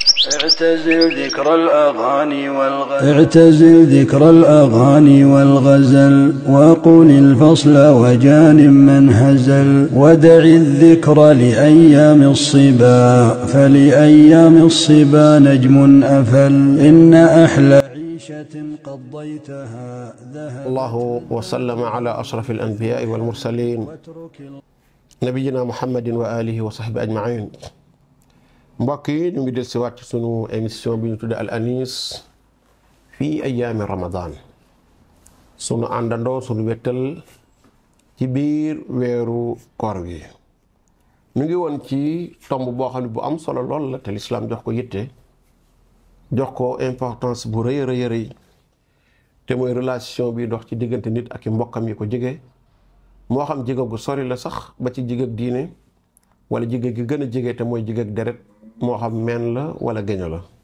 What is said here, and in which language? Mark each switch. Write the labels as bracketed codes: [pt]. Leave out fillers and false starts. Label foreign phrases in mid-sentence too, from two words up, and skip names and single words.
[ar] اعتزل ذكر الأغاني والغزل وقل الفصل وجان من هزل ودع الذكر لأيام الصبا فلأيام الصبا نجم أفل إن أحلى عيشة قضيتها ذهب. الله وسلم على أشرف الأنبياء والمرسلين نبينا محمد وآله وصحبه أجمعين. [wo] mbokk yi ñu ngi del si waat ci sunu émission bi ñu tudde Al Anis [ar] في أيام [wo] Ramadan, sunu àndandoo sunu wettal ci biir weeru koor gi. ñu ngi woon ci tomb boo xam ne bu am solo lool la te lislaam jox ko yitte, jox ko importance bu rëy rëy rëy, te mooy relation bi dox ci diggante nit ak i mbokkam yi ko jege, moo xam jege gu sori la sax ba ci jege diine, wala jege gi gën a jege te mooy jege deret, moo xam meen la wala géño la.